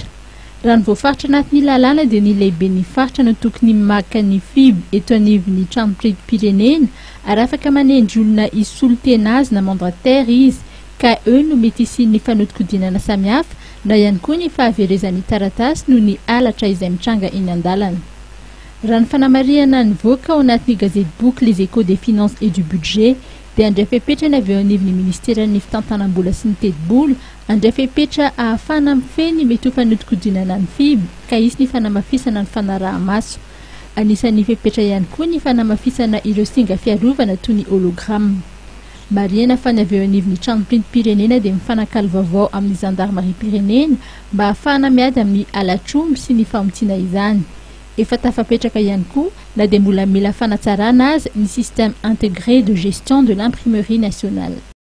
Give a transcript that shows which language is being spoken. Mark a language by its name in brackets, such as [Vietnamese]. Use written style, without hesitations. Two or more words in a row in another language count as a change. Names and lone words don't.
[Malagasy] Raha ny voafaritra anatin'ny lalàna dia ny lehiben'ny faritra no tokony maka ny FIB eto anivon'ny trano printim-pirenena ary afaka manendry olona hisolo tena azy na mandataire izy ka eo no mety isian'ny fanodikodinana samihafa na ihany koa ny fahaverezan'ny taratasy noho ny halatra izay mitranga eny an-dalana. Raha ny fanamariana nivoaka ao anatin'ny gazety boky Les Échos des finances et du budget dia andray fepetra ny avy eo anivon'ny ministeran'ny fitantanam-bola sy ny teti-bola andray fepetra ahafahana mifehy ny mety ho fanodikodinana ny FIB ka isy ny fanamafisana ny fanaraha-maso. Anisan'ny fepetra ihany koa ny fanamafisana ireo singa fiarovana toy ny hologramme. Mariana fa ny avy eo anivon'ny trano printim-pirenena dia mifanakalo vaovao amin'ny gendarmerie pirenena mba ahafahana miady amin'ny halatr'omby sy ny famotiana izany. Efa tafapetraka ihany koa na dia mbola mila fanatsarana azy ny [French] système intégré de gestion de l'imprimerie nationale.